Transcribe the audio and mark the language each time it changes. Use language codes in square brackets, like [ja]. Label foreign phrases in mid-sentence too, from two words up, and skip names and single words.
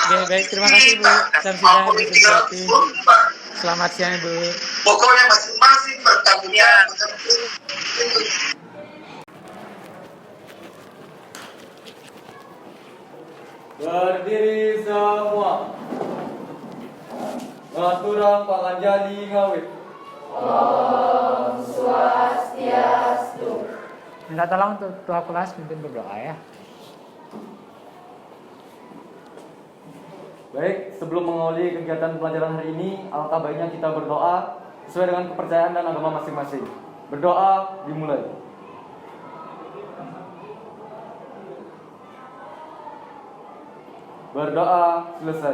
[id] Oke, baik, terima kasih Bu Samsidah Bu Supriyati. Selamat siang Bu. Pokoknya masing-masing bertanggung jawab. Berdiri semua. [ban] Ngaturang panganjali ngawit. [id] Om Swastiastu. Minta tolong ketua kelas pimpin berdoa ya. Baik, sebelum mengawali kegiatan pelajaran hari ini, alangkah baiknya kita berdoa sesuai dengan kepercayaan dan agama masing-masing. Berdoa dimulai. Berdoa selesai.